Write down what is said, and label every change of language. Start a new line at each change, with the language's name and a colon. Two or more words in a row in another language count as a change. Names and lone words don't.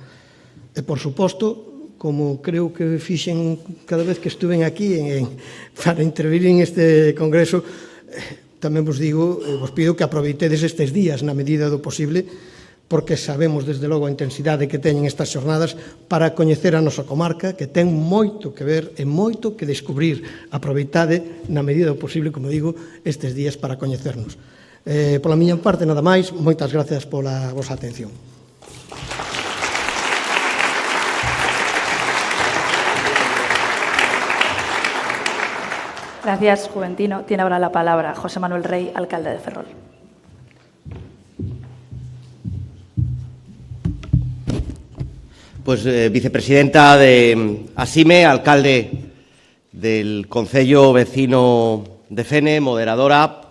Galician: E, por suposto, como creo que fixen cada vez que estuven aquí para intervir en este congreso, tamén vos digo, vos pido que aproveitedes estes días na medida do posible, porque sabemos, desde logo, a intensidade que teñen estas xornadas para coñecer a nosa comarca, que ten moito que ver e moito que descubrir. Aproveitade, na medida do posible, como digo, estes días para coñecernos. Pola miña parte, nada máis, moitas gracias pola vosa atención.
Spanish: Gracias, Juventino. Tiene ahora la palabra José Manuel Rey, alcalde de Ferrol. Pues vicepresidenta de ASIME, alcalde del Concello Vecino de Fene, moderadora,